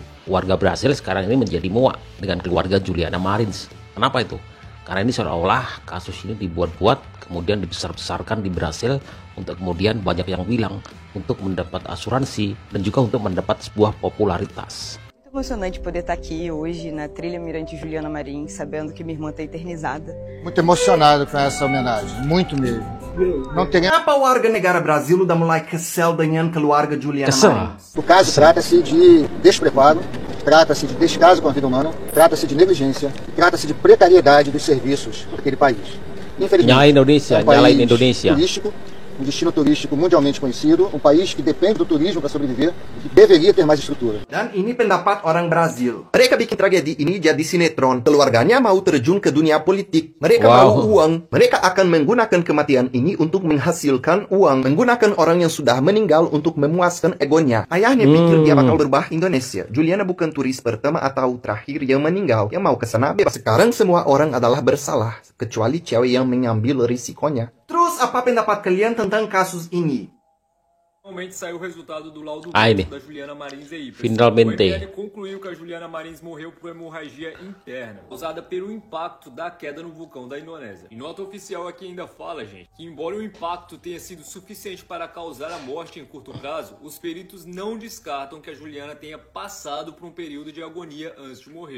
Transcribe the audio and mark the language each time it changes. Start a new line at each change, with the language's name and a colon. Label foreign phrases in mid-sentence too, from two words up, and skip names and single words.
Indonesian: Warga Brasil sekarang ini menjadi muak dengan keluarga Juliana Marin. Kenapa itu? Karena ini seolah-olah kasus ini dibuat-buat, kemudian dibesar-besarkan di Brasil, untuk kemudian banyak yang bilang untuk mendapat asuransi dan juga untuk mendapat sebuah popularitas.
Portuguese: Muito emocionante poder estar aqui hoje na trilha Mirante Juliana Marins, sabendo que minha irmã está eternizada. Muito emocionado com essa homenagem, muito mesmo. Não tem...
Indonesian: Kenapa warga negara Brazil udah mulai kesel dengan keluarga Juliana Kesel. Marins?
Portuguese: O caso trata-se de despreparo, trata-se de descaso com a vida humana, trata-se de negligência, trata-se de precariedade dos serviços daquele país. Infelizmente,
Indonesian: Nyala Indonesia,
Portuguese: é um país
Indonesian: nyalain Indonesia.
Portuguese: turístico, um destino turístico mundialmente conhecido, um país que depende do turismo para sobreviver e que deveria ter mais estrutura.
Indonesian: Dan ini pendapat orang Brazil. Mereka bikin tragedi ini jadi sinetron. Keluarganya mau terjun ke dunia politik. Mereka mau uang. Mereka akan menggunakan kematian ini untuk menghasilkan uang. Menggunakan orang yang sudah meninggal untuk memuaskan egonya. Ayahnya pikir dia bakal berbah Indonesia. Juliana bukan turis pertama atau terakhir yang meninggal. Yang mau ke sana bebas. Sekarang semua orang adalah bersalah. Kecuali cewek yang mengambil risikonya. Terus apa pendapat kalian tentang kasus ini?
Portuguese: Finalmente saiu o resultado do laudo Ai, da Juliana Marins aí. Finalmente. O ML concluiu que a Juliana Marins morreu por hemorragia interna, causada pelo impacto da queda no vulcão da Indonésia. E nota oficial aqui ainda fala, gente, que embora o impacto tenha sido suficiente para causar a morte em curto prazo, os peritos não descartam que a Juliana tenha passado por um período de agonia antes de morrer.